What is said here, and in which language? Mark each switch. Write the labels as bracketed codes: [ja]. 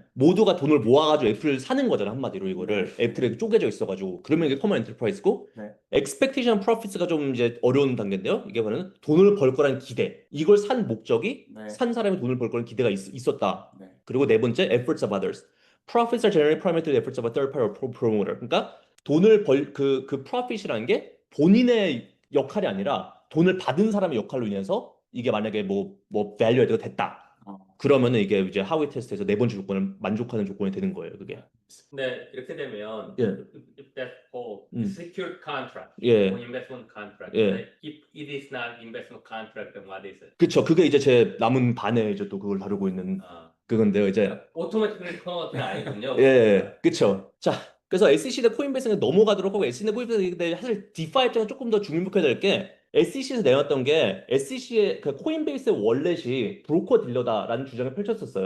[ko] 모두가 돈을 모아가지고 애플을 사는 거잖아 한마디로 이거를 애플에 쪼개져 있어가지고 그러면 이게 커먼 엔터프라이즈고 네, [en] expectation profits [ko] 가 좀 이제 어려운 단계인데요. 이게 뭐냐면 돈을 벌 거라는 기대. 이걸 산 목적이 네, 산 사람이 돈을 벌 거라는 기대가 있었다. 네, 그리고 네 번째 [en] efforts of others. Profits are generally primarily through the efforts of a third party or promoter. [ko] 그러니까 돈을 그 profit이라는 게 본인의 역할이 아니라 돈을 받은 사람의 역할로 인해서 이게 만약에 뭐 value가 됐다. 그러면은 이게 이제 하위 테스트에서 네 번째 조건을 만족하는 조건이 되는 거예요, 그게. 근데 이렇게 되면 예. [en] if that's called [ko] 음. [en] secured contract [ko] 예. [en] or investment contract, [ko] 예. [en] like if it is not investment contract, then what is it? [ko] 그쵸. 그게 이제 제 남은 반에 이제 또 그걸 다루고 있는 그건데요, 이제. 오토매틱 커머가 아니군요. 예, 그쵸. 자, 그래서 SEC 대 코인베이스에 넘어가도록 하고 SEC 대 코인베이스 사실 디파 입장은 조금 더 주목해야 될 게 SEC에서 내놨던 게 SEC의 그 코인베이스의 월렛이 브로커 딜러다라는 주장을 펼쳤었어요.